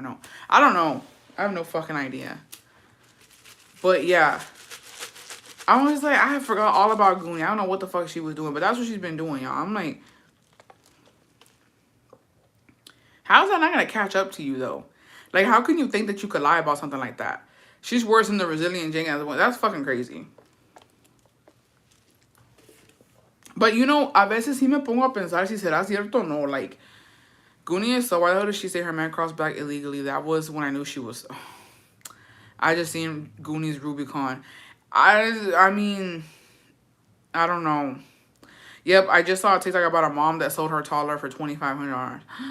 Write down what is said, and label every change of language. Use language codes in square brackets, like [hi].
[en] No, I don't know. I have no fucking idea. But yeah, I was like, I forgot all about Goonie. I don't know what the fuck she was doing, but that's what she's been doing, y'all. I'm like, how is that not gonna catch up to you though? Like, how can you think that you could lie about something like that? She's worse than the resilient Jane as well. That's fucking crazy. But you know, [es] a veces sí me pongo a pensar si será cierto o no. [en] Like, Goonie is so, why the hell did she say her man crossed back illegally? That was when I knew she was... I just seen Goonies Rubicon. I mean, I don't know. Yep, I just saw a TikTok about a mom that sold her toddler for $2,500.